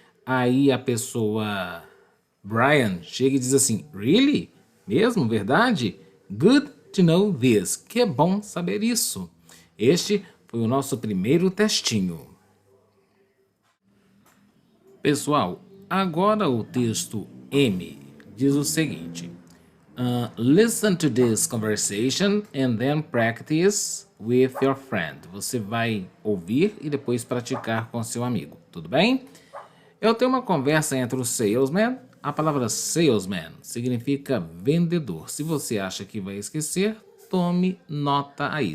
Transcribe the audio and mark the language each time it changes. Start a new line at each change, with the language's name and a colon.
Portuguese: Aí a pessoa, Brian, chega e diz assim, really? Mesmo? Verdade?
English: Good to know this.
Portuguese: Que bom saber isso. Este foi o nosso primeiro testinho. Pessoal, agora o texto M diz o seguinte.
English: Listen to this conversation and then practice with your friend.
Portuguese: Você vai ouvir e depois praticar com seu amigo, tudo bem? Eu tenho uma conversa entre o salesman. A palavra salesman significa vendedor. Se você acha que vai esquecer, tome nota aí.